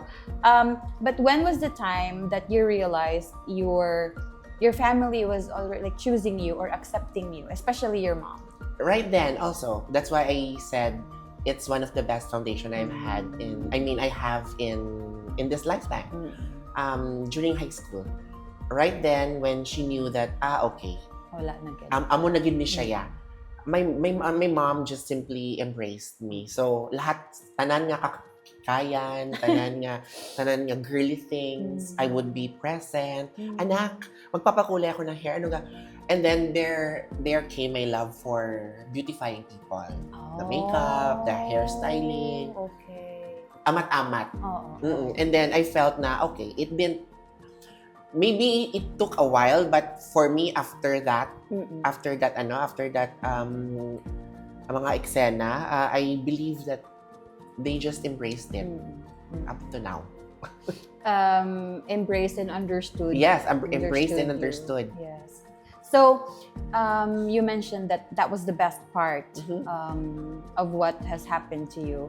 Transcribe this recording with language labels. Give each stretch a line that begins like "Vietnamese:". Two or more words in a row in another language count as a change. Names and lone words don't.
English: But when was the time that you realized your family was already like choosing you or accepting you, especially your mom? Right then, also, that's why I said it's one of the best foundation I've had I have in this lifetime. During high school. Right then, when she knew that, okay,
Filipino: Wala na ganun.
Hiligaynon: amo na gid ni siya ya.
English: My mom just simply embraced me.
Hiligaynon: So lahat tanan nga kakayan, tanan nga
English: girly things, I would be present.
Filipino: Anak, magpapakulay ako ng hair, ano ga.
English: And then there came my love for beautifying people. The makeup, the hairstyling. Okay.
Hiligaynon: Amat-amat. Oo.
English: And then I felt na, okay, maybe it took a while, but for me after that
Hiligaynon: mga eksena,
English: I believe that they just embraced it up to now. Embraced and understood. Yes, embraced and you. understood. Yes. So, you mentioned that was the best part of what has happened to you.